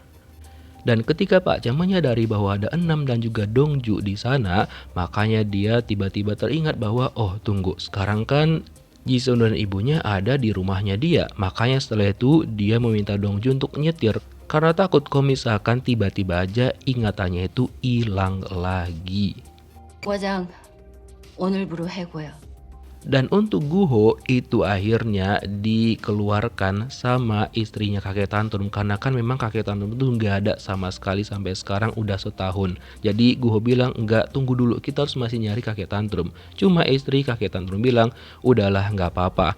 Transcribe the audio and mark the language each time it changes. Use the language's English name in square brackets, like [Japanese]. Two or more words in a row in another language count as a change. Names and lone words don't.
[Indonesian] Dan ketika Pak Cha menyadari bahwa ada Enam dan juga Dongju di sana, makanya dia tiba-tiba teringat bahwa oh tunggu, sekarang kan Jisun dan ibunya ada di rumahnya dia. Makanya setelah itu dia meminta Dongju untuk nyetir karena takut kalau misalkan tiba-tiba aja ingatannya itu hilang lagi. [Korean] 과장, 오늘부로 해고야. [Indonesian] Dan untuk Guho itu akhirnya dikeluarkan sama istrinya kakek tantrum karena kan memang kakek tantrum itu nggak ada sama sekali sampai sekarang udah setahun. Jadi Guho bilang enggak, tunggu dulu, kita harus masih nyari kakek tantrum. Cuma istri kakek tantrum bilang udahlah nggak apa-apa.